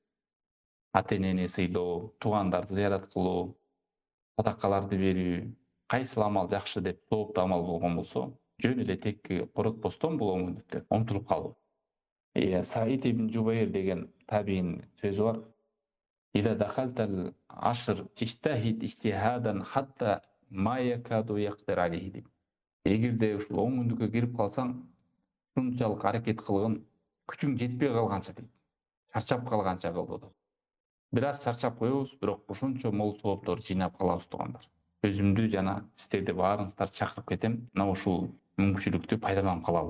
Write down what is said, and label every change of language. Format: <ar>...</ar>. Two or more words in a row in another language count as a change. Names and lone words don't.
<ky>Ата энени сыйлоо, туугандарды зыярат кылуу, садакаларды берүү, кайсыл амал жакшы деп сооптуу амал болгон болсо, жөн эле текке коротпостон бул оңундүктө умтулуп калуу. Саид ибн Жубайр деген табиин сөзү бар.</ky> <ar>إذا دخلت العشر اجتهد اجتهادا حتى ما يكاد يقدر عليه дейт.</ar> <ky>Эгерде ушул оңундукка кирип калсаң, ушунчалык аракет кылгын, күчүң жетпей калганча дейт. Чарчап калганча кыл дейт. Бир аз чарчап коебуз, бирок ушунчо мол соопторду жыйнап калабыз туугандар. Өзүмдү жана сиздерди баарыңыздарды чакырып кетем, мына ушул мүмкүнчүлүктү пайдаланып калалы.</ky>